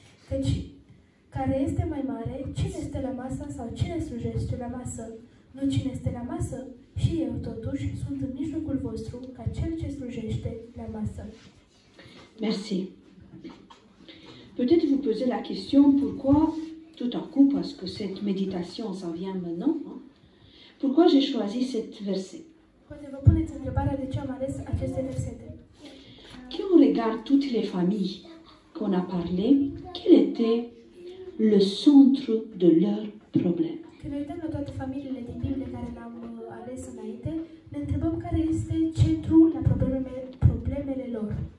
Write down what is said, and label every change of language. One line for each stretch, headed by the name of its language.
Romanian: Căci care este mai mare, cine este la masă sau cine slujește la masă? Nu cine este la masă? Și eu, totuși, sunt în mijlocul vostru ca cel ce slujește la masă.
French: Merci. Peut-être vous posez la question pourquoi, tout à coup, parce que cette méditation s'en vient maintenant, hein, pourquoi j'ai choisi cette verset.
Romanian: Poate vă puneți întrebarea de ce am ales aceste versete.
French: Quand on regarde toutes les familles qu'on a parlé, quel était le centre de leurs problèmes?
Romanian: Când ne uităm la toate familiile din Biblie care le-am ales înainte, ne întrebăm care este centrul la problemele lor.